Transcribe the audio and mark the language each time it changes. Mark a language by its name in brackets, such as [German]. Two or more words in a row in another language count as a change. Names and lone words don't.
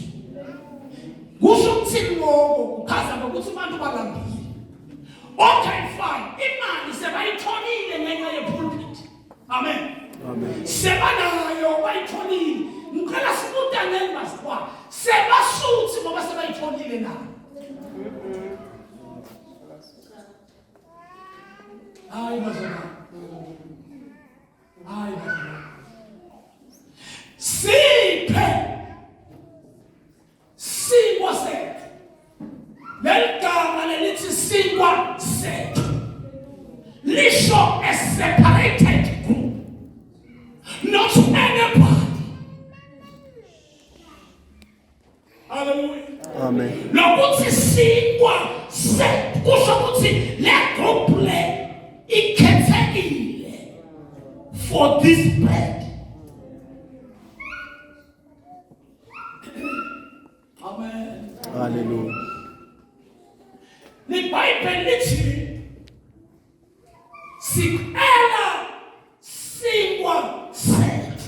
[North Ndebele] Kusho ukuthini ngoku kuchaza ukuthi abantu balambile. [English] Okay fine. [North Ndebele] Imali sebayitholile ngenxa yepulpit. Amen. Amen. Sebanayo bayitholile. Ngicela sikutangeni basikwa. Sebasuthi ngoba sebayitholile na. Hayi bazalwane. Hayi bazalwane. Sinkwa sethu. Leligama lelithi sinkwa sethu. Lisho [English] a separated group. Not anybody. [North Ndebele] Hallelujah. Amen. Lokuthi sinkwa sethu kusho ukuthi le group le ikhethekile [English] for this bread. [North Ndebele] Amen. Hallelujah. LiBhayibheli lithi sikhela sinkwa sethu.